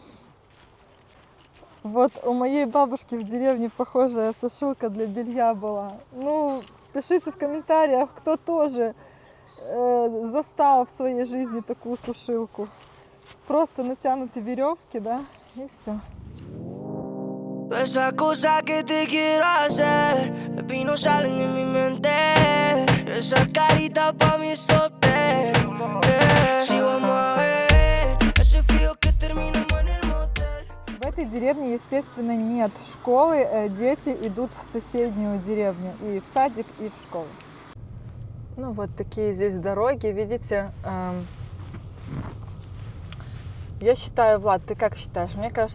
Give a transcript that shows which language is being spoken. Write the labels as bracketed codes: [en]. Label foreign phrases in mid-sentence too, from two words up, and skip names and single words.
[ru] Вот у моей бабушки в деревне похожая сушилка для белья была. Ну, пишите в комментариях, кто тоже застал в своей жизни такую сушилку. Просто натянуты веревки, да, и все. [es] Esa cosa que te quiero hacer, baby, no salen de mi mente. Esa carita pa' mí es tope. Si vamos a ver ese frío que terminamos en el motel. [ru] В этой деревне, естественно, нет школы. Дети идут в соседнюю деревню, и в садик, и в школу. Ну вот такие здесь дороги, видите. Я считаю, Влад, ты как считаешь?